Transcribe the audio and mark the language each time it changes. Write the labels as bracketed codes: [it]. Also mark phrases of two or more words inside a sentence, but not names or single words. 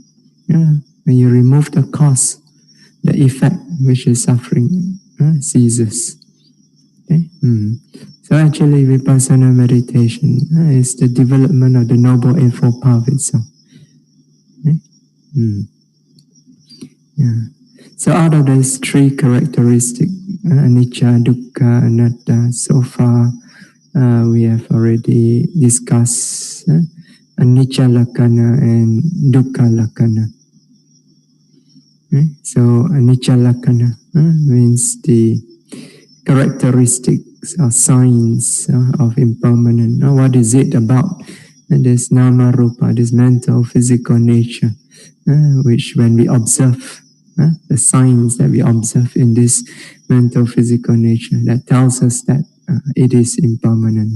[en] When you remove the cause, the effect, which is suffering, ceases. Okay? So actually vipassana meditation is the development of the Noble Eightfold Path itself. Okay? Yeah. So out of these three characteristics, [pi] anicca, dukkha, anatta, [en] so far we have already discussed [pi] anicca lakkhana [en] and [pi] dukkha lakkhana. [en] Okay? So [pi] anicca lakkhana [en] means the characteristics or signs of impermanent. What is it about this [pi] nama rupa, [en] this mental physical nature, which when we observe, the signs that we observe in this mental physical nature, that tells us that it is impermanent.